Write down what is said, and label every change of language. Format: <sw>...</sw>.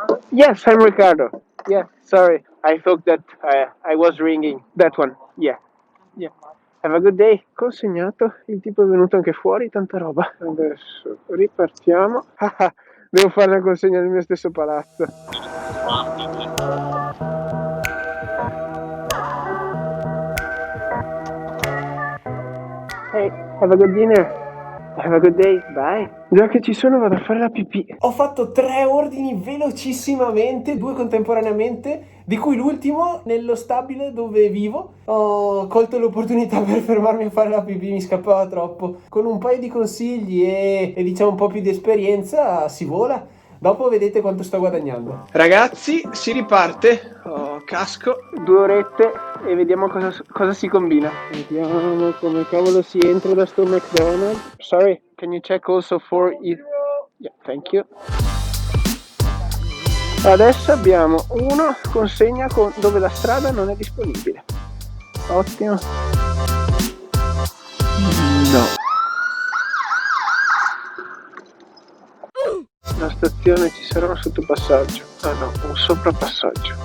<en>Yes, I'm Riccardo. Yeah, sorry. I thought that I was ringing. That one. Yeah. Have a good day. Consegnato.</en> <it>Il tipo è venuto anche fuori, tanta roba. Adesso ripartiamo. Devo fare la consegna nel mio stesso palazzo.</it> <en>Hey, have a good dinner. Have a good day, bye.</en> <it>Già che ci sono vado a fare la pipì. Ho fatto 3 ordini velocissimamente, 2 contemporaneamente, di cui l'ultimo nello stabile dove vivo. Ho colto l'opportunità per fermarmi a fare la pipì, mi scappava troppo. Con un paio di consigli e diciamo un po' più di esperienza si vola. Dopo vedete quanto sto guadagnando. Ragazzi, si riparte. Casco, 2 orette e vediamo cosa si combina. Vediamo come cavolo si entra da sto McDonald's.</it> <en>Sorry, can you check also for it? Yeah, thank you.</en> <it>Adesso abbiamo uno consegna dove la strada non è disponibile. Ottimo. No. La stazione ci sarà un sottopassaggio. Ah no, un soprapassaggio.</it>